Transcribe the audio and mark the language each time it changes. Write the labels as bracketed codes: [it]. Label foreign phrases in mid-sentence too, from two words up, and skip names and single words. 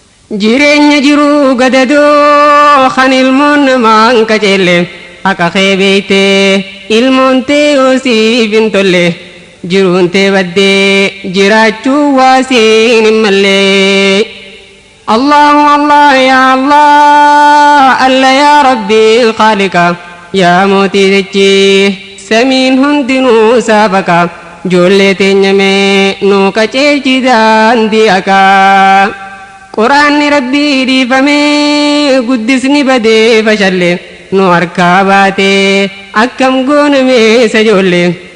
[om] Jireenya jiru gadadoo kan ilmoon namaan qajeelle. Haqa kee beeytee ilmoon tee yoo siif hin tolle. Jiruun tee baddee jiraachuu waa siin hin malle. [ar] الله الله يا الله، الله يا رب خالق, [om] ya mootii dachii samiin hundinuu saafaqa. Ijoollee teenya mee nuu qajeelchi daandii haqaa. Quraanni Rabbii dhiifamee guddisni badee fashalle. Nu harkaa baatee akkam goonamee isa ijoollee.